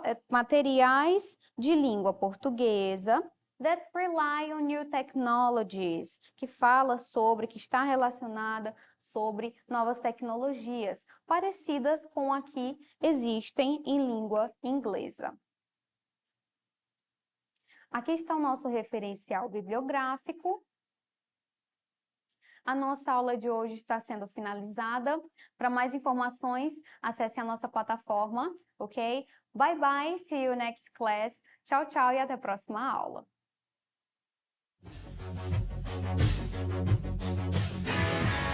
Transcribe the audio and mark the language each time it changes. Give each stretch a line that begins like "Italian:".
Portuguese: materiais de língua portuguesa,
English: that rely on new technologies,
Portuguese: que fala sobre, que está relacionada sobre novas tecnologias, parecidas com a que existem em língua inglesa. Aqui está o nosso referencial bibliográfico. A nossa aula de hoje está sendo finalizada. Para mais informações, acesse a nossa plataforma, ok?
English: Bye bye, see you next class.
Portuguese: Tchau, tchau e até a próxima aula.